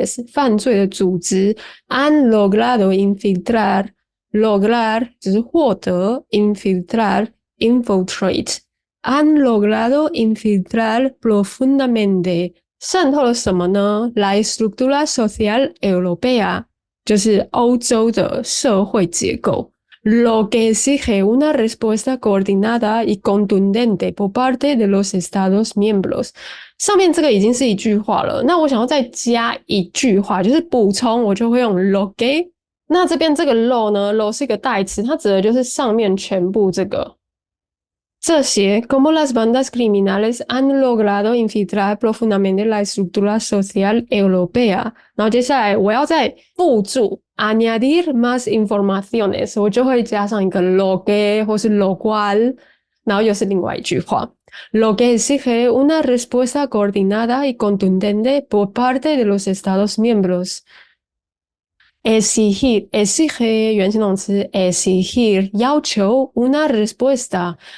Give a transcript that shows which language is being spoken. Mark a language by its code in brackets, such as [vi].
[zh] 犯罪的组织 [es] han logrado infiltrar, lograr 就是获得 infiltrar, infiltrate, han logrado infiltrar profundamente [zh] 渗透了什么呢 [es] La estructura social europea [zh] 就是欧洲的社会结构 [es] Lo que exige una respuesta coordinada y contundente por parte de los Estados miembros. [zh] 上面这个已经是一句话了，那我想要再加一句话，就是补充，我就会用 [es] lo que。 [zh] 那这边这个 [es] lo 呢 ，lo [zh] 是一个代词，它指的就是上面全部这些 [es] como las bandas criminales han logrado infiltrar profundamente la estructura social europea。 [zh] 然后接下来我要再附注。 [es] añadir más informaciones 我就会加上一个 lo que 或是 lo cual [zh] 然后又是另外一句话 [es] lo que exige una respuesta coordinada y contundente por parte de los Estados miembros exige 原形动词 exigir 要求 una respuesta